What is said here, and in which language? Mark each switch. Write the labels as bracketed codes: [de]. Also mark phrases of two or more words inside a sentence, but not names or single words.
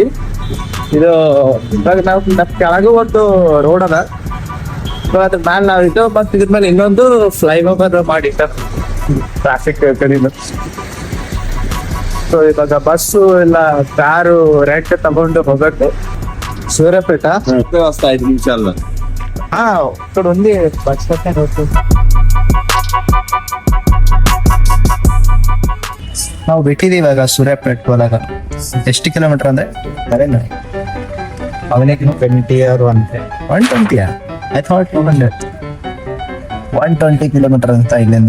[kn] ಇದು ಇವಾಗ ನಾವು ನಮ್ಮ ಕೆಳಗೂ ಒಂದು ರೋಡ್ ಅದ, ಅದ್ರ ಮ್ಯಾಲ ನಾವಿದ್ದು ಮತ್ತೆ ಇದ್ರ ಮೇಲೆ ಇನ್ನೊಂದು ಫ್ಲೈ ಓವರ್ ಮಾಡಿಟ್ಟ ಟ್ರಾಫಿಕ್ ಕಡಿಮೆ. ಸೊ ಇವಾಗ ಬಸ್ಸು ಇಲ್ಲ ಕಾರು ರೆಂಟ್ ತಗೊಂಡು ಹೋಗ್ಬೇಕು ಸೂರ್ಯಾಪೇಟ. [te] వస్తా 5 నిమిషాల్లో. ఇక్కడ ఉంది బస్ రోడ్డు. [kn] ನಾವು ಬಿಟ್ಟಿದ್ದೀವಿ ಇವಾಗ ಸೂರ್ಯಾಪೇಟ್ ಹೋದಾಗ. ಎಷ್ಟು ಕಿಲೋಮೀಟರ್ ಅಂದ್ರೆ ಅವನಿಗೆ 20 or 120. [en] I thought [kn] 120 ಕಿಲೋಮೀಟರ್ ಅಂತ ಇಲ್ಲಿಂದ.